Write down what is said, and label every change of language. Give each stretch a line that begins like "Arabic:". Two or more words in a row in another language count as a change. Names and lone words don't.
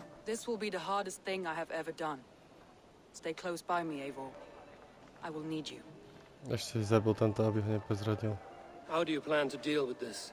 English: This will be the hardest thing I have ever done. Stay close by me, Eivor. I will need you.
Slovak: Ešte si zabil tento, aby ho neprezradil.
English: How do you plan to deal with this?